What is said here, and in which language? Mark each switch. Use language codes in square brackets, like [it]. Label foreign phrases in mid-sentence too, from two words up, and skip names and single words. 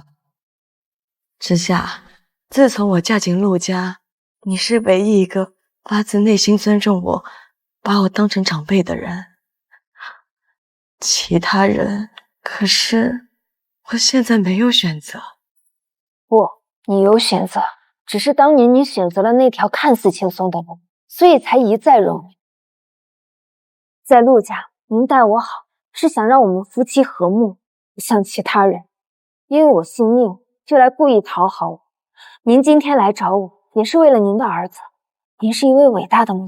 [zh] 知夏，自從我嫁進陸家，你是唯一一個發自內心尊重我，把我當成長輩的人。其他人，可是我現在沒有選擇。不，你有選擇，只是當年你選擇了那條看似輕鬆的路，所以才一再容忍。在陸家，您待我好，是想讓我們夫妻和睦，不像其他人，因為我姓寧，就來故意討好我。您今天來找我，也是為了您的兒子。您是一位偉大的母親。